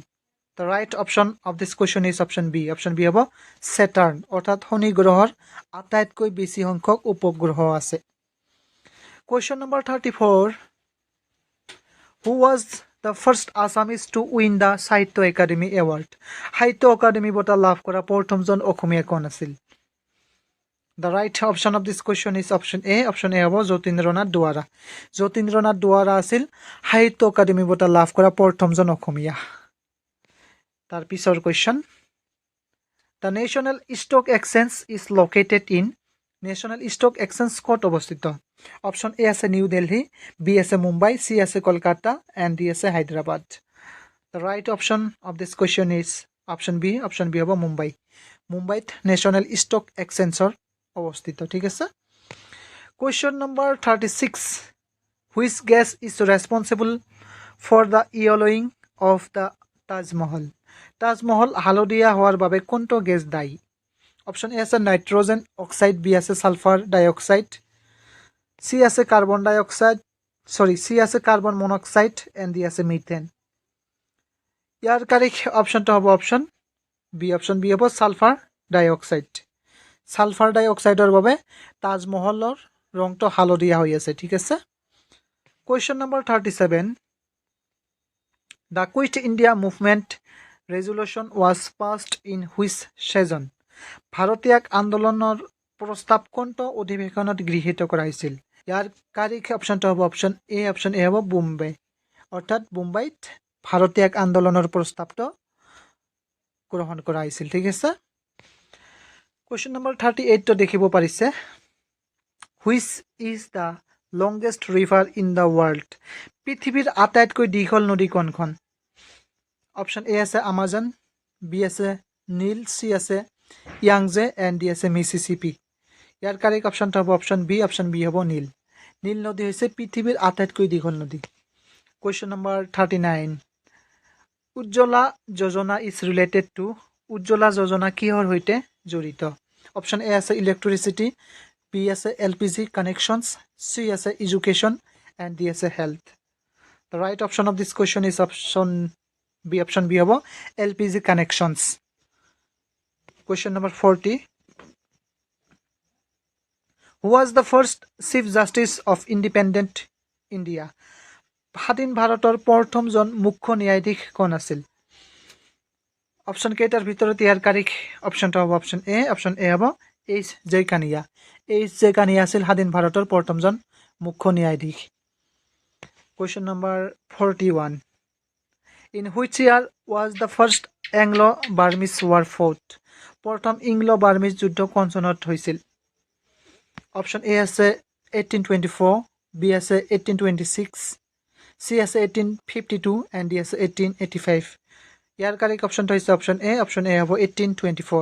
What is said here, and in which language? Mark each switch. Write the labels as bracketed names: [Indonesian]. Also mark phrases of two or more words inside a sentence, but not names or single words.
[English] The right option of this question is option B. [Assamese] অপশ্যন বি হ'ব চেটাৰ্ণ, অৰ্থাৎ শনি গ্ৰহৰ আটাইতকৈ বেছি সংখ্যক উপগ্ৰহ আছে। [English] Question number 34, who was the first Assamese to win the Sahitya Akademi Award? [Assamese] সাহিত্য একাডেমী বঁটা লাভ কৰা প্ৰথমজন অসমীয়া কোন আছিল? [English] The right option of this question is option A. [Assamese] Option A হব যতীন্দ্ৰনাথ দুৱাৰা। যতীন্দ্ৰনাথ দুৱাৰা আছিল সাহিত্য একাডেমি বঁটা লাভ কৰা প্ৰথমজন অসমীয়া। তাৰ পিছৰ [English] question. The National Stock Exchange is located in National Stock Exchange [Assamese] ক'ত অৱস্থিত? Option A আছে নিউ দিল্লী, B আছে মুম্বাই, C আছে কলকাতা, and D আছে হায়দৰাবাদ। [English] The right option of this question is option B. [Assamese] Option B হ'ব মুম্বাই। মুম্বাইত নেশ্যনেল ষ্টক এক্সচেঞ্জৰ অৱস্থিত, ঠিক আছে। [English] Question number 36. Which gas is responsible for the yellowing of the Taj Mahal? [Assamese] Taj Mahal হালধীয়া হোৱাৰ বাবে কোনটো গেছ দায়ী? Option A আছে [English] nitrogen oxide, [Assamese] B আছে [English] sulphur dioxide, [Assamese] C আছে [English] carbon dioxide, [Assamese] C আছে [English] carbon monoxide, [Assamese] and D আছে মিথেন। ইয়াৰ কাৰেক্ট অপশ্যনটো হ'ব অপশ্যন বি। অপশ্যন বি হ'ব [English] sulphur dioxide. sulphur dioxide-ৰ [Assamese] বাবে তাজমহলৰ ৰংটো হালধীয়া হৈ আছে, ঠিক আছে। [English] Question number 37. The Quit India Movement resolution was passed in which session? [Assamese] ভাৰতীয় আন্দোলনৰ প্ৰস্তাৱ কোনটো অধিৱেশনত গৃহীত কৰা হৈছিল? ইয়াৰ কাৰেক্ট অপশ্যনটো হ'ব অপশ্যন এ। অপশ্যন এ হ'ব বোম্বে, অৰ্থাৎ বোম্বাইত ভাৰতীয় আন্দোলনৰ প্ৰস্তাৱটো গ্ৰহণ কৰা হৈছিল, ঠিক আছে। [English] Question number 38 [Assamese] তো দেখিব পাৰিছে। [English] Which is the longest river in the world? [Assamese] পৃথিৱীৰ আটাইতকৈ দীঘল নদী কোনখন? অপশ্যন এ আছে আমাজন, বি আছে নীল, চি আছে ইয়াংজে, এণ্ড ডি আছে মিছিছিপি। ইয়াৰ কাৰেক্ট অপশ্যনটো হ'ব অপশ্যন বি। অপশ্যন বি হ'ব নীল। নীল নদী হৈছে পৃথিৱীৰ আটাইতকৈ দীঘল নদী। [English] Question number 39. [Assamese] উজ্জ্বলা যোজনা [English] is related to, [Assamese] উজ্জ্বলা যোজনা কিহৰ সৈতে জড়িত? অপশ্যন এ আছে ইলেক্ট্ৰিচিটি, বি আছে [English] LPG connections, [Assamese] চি আছে এডুকেশ্যন, এণ্ড ডি আছে হেল্থ। [English] The right option of this question is option B. [Assamese] অপশ্যন বি হ'ব [English] LPG connections. Question number 40. Who was the first Chief Justice of Independent India? [Assamese] স্বাধীন ভাৰতৰ প্ৰথমজন মুখ্য ন্যায়াধীশ কোন আছিল? অপশ্যন কেইটাৰ ভিতৰত ইয়াৰ কাৰেক্ট অপশ্যনটো হ'ব অপশ্যন এ। অপশ্যন এ হ'ব H.J. কানিয়া। H.J. কানিয়া আছিল স্বাধীন ভাৰতৰ প্ৰথমজন মুখ্য ন্যায়াধীশ। [English] Question number 41. In which year was the first Anglo-Burmese war fought? [Assamese] প্ৰথম ইংলো-বাৰ্মিজ যুদ্ধ কোন চনত হৈছিল? অপশ্যন এ আছে 1824, বি আছে 1826, চি আছে 1852, এণ্ড ডি আছে 1885। ইয়াৰ কাৰেক্ট অপশ্যনটো হৈছে অপশ্যন এ। অপশ্যন এ হ'ব 1824।